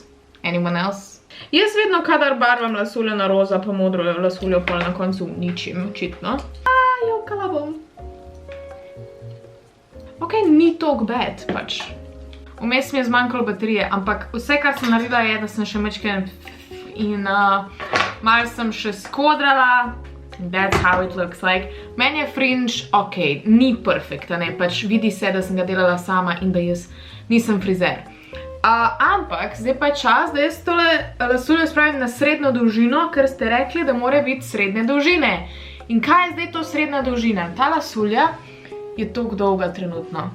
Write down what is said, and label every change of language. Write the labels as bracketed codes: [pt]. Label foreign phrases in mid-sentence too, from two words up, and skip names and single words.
[en] Anyone else? [sl] Jaz vedno, kadar barvam lasuljo na roza, pa modro lasuljo pol na koncu uničim, očitno. Jokala bom. Ok, ni tok bad, pač. Vmes mi je zmanjkalo baterije, ampak vse, kar sem naredila, je, da sem še mečken in malo sem še skodrala. [en] That's how it looks like. [sl] Meni je fringe, ok, ni perfekt, ne, pač vidi se, da sem ga delala sama in da jaz nisem frizer. Ampak, zdaj pa je čas, da jaz tole lasuljo spravim na srednjo dolžino, ker ste rekli, da mora biti srednje dolžine. In kaj je zdaj to srednja dolžina? Ta lasulja je toliko dolga trenutno.